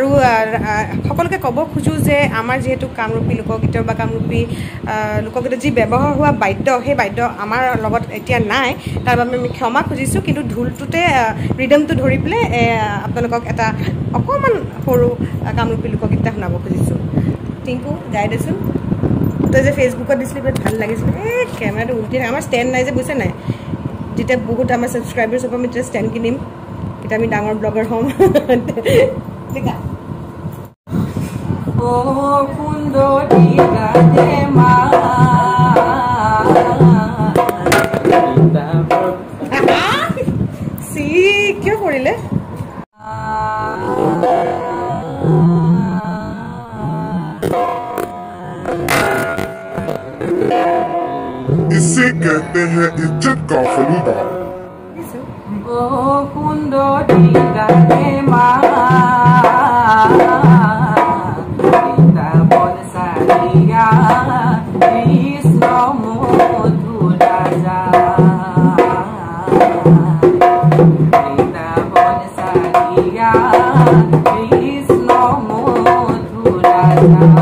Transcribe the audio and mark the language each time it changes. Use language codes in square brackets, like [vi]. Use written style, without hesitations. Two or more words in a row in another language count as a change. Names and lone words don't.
[as] সকলোকে ক'ব খোজোঁ যে আমাৰ যিহেতু কামৰূপী লোকগীতৰ বা কামৰূপী লোকগীতত যি ব্যৱহাৰ হোৱা বাদ্য সেই বাদ্য আমাৰ লগত এতিয়া নাই তাৰ বাবে আমি ক্ষমা খুজিছোঁ কিন্তু ঢোলটোতে ৰিডমটো ধৰি পেলাই আপোনালোকক এটা অকণমান সৰু কামৰূপী লোকগীত এটা শুনাব খুজিছোঁ টিংকু গাই দেচোন তই যে ফেচবুকত দিছিলি বিৰাট ভাল লাগিছিলে এই কেমেৰাটো উল্টি থাকে আমাৰ ষ্টেণ্ড নাই যে বুজিছে নাই যেতিয়া বহুত আমাৰ ছাবস্ক্ৰাইবাৰ্ছ হ'ব আমি তেতিয়া ষ্টেণ্ড কিনিম তেতিয়া আমি ডাঙৰ ব্লগাৰ হ'ম সুন্দৰী গাতে মা চি কিয় কৰিলে [hi] इसे कहते हैं इज्जत का फलूदा [as] সুন্দৰী গাতে মা বনসাৰিয়া কৃষ্ণ মধুৰা যা বনসাৰিয়া কৃষ্ণ মধুৰা যা